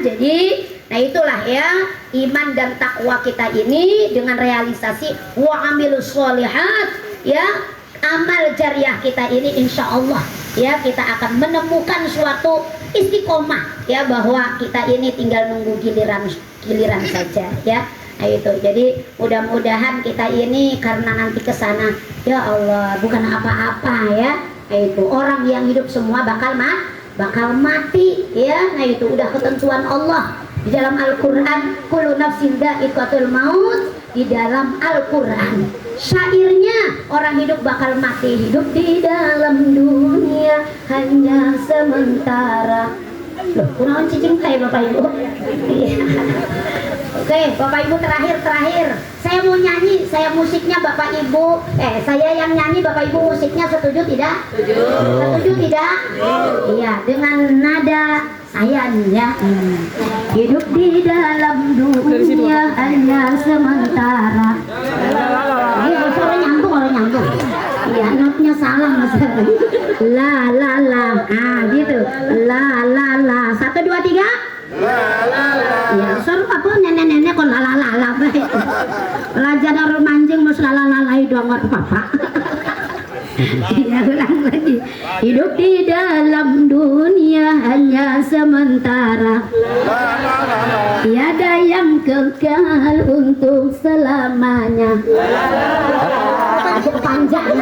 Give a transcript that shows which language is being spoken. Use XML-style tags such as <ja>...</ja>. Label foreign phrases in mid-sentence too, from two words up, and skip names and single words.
<id>Jadi nah itulah ya, iman dan takwa kita ini dengan realisasi</id> <ar>وعملوا الصالحات</ar> <id>ya, amal jariah kita ini</id> <ar>إن شاء الله</ar> <id>ya, kita akan menemukan suatu istiqomah ya, bahwa kita ini tinggal nunggu giliran saja ya. Nah itu, jadi mudah-mudahan kita ini karena nanti ke sana</id> <ar>يا الله</ar> <id>bukan apa-apa ya. Nah itu, orang yang hidup semua bakal mati ya. Nah itu udah ketentuan Allah. Di dalam Al-Quran,</id> <ar>كل نفس ذائقة الموت.</ar> <id>Di dalam Al-Quran, syairnya orang hidup bakal mati. Hidup di dalam dunia hanya sementara. Loh, kurang cicing kayak Bapak Ibu. Iya. Oke, Bapak Ibu terakhir. Saya mau nyanyi, saya musiknya Bapak Ibu. Saya yang nyanyi, Bapak Ibu musiknya, setuju tidak? Setuju tidak? Iya, dengan nada saya ya. Hidup di dalam dunia hanya sementara. Ini orang nyambung. Iya, notnya salah Mas. La la la. Ah, gitu. La la la. 1 2 3. Ya, suruh apa nenek-nenek kok la la la la bae. Belajar orang manjing mus la la la la doang apa. Ya, ulang lagi. Hidup di dalam dunia hanya sementara. Tiada yang kekal untuk selamanya. Ada kepanjangan.</id>